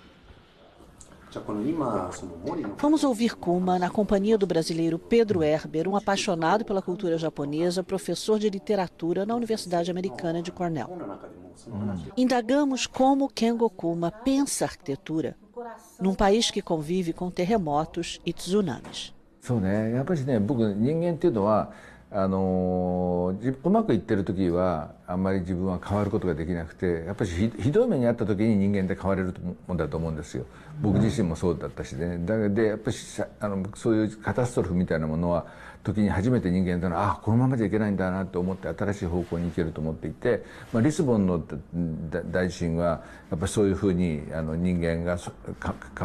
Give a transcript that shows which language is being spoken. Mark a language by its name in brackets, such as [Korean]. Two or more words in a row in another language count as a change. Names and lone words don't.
[Portuguese] Vamos ouvir Kuma na companhia do brasileiro Pedro Herber, um apaixonado pela cultura japonesa, professor de literatura na Universidade Americana de Cornell. Indagamos como Kengo Kuma pensa a arquitetura num país que convive com terremotos e tsunamis. [Japanese] そうね、やっぱりね、僕人間っていうのはうまくいってる時はあんまり自分は変わることができなくて、やっぱりひどい目にあった時に人間って変われるもんだと思うんですよ。僕自身もそうだったしね。でやっぱりそういうカタストロフみたいなものは時に初めて人間というのはこのままじゃいけないんだなと思って新しい方向に行けると思っていて、リスボンの大地震はやっぱりそういうふうに人間が変